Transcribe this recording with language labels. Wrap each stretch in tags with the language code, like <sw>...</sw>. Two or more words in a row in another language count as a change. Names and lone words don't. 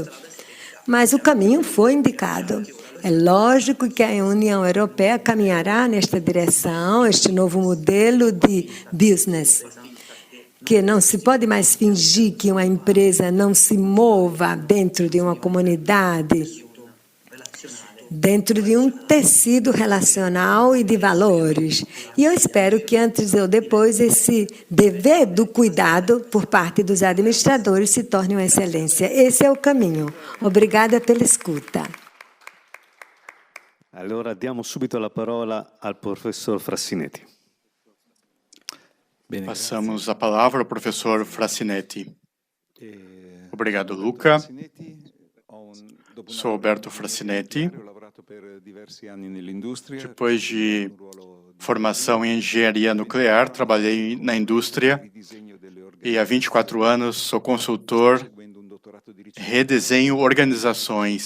<pt>Mas o caminho foi indicado. É lógico que a União Europeia caminhará nesta direção, este novo modelo de business, que não se pode mais fingir que uma empresa não se mova dentro de uma comunidade, dentro de um tecido relacional e de valores. E eu espero que antes ou depois esse dever do cuidado por parte dos administradores se torne uma excelência. Esse é o caminho. Obrigada pela escuta.</pt> <it>Allora diamo subito la parola al professor Frassinetti.</it> <pt>Passamos a palavra ao professor Frassinetti. Obrigado, Luca. Sou Alberto Frassinetti. Depois de formação em engenharia nuclear, trabalhei na indústria e há 24 anos sou consultor, redesenho organizações.</pt>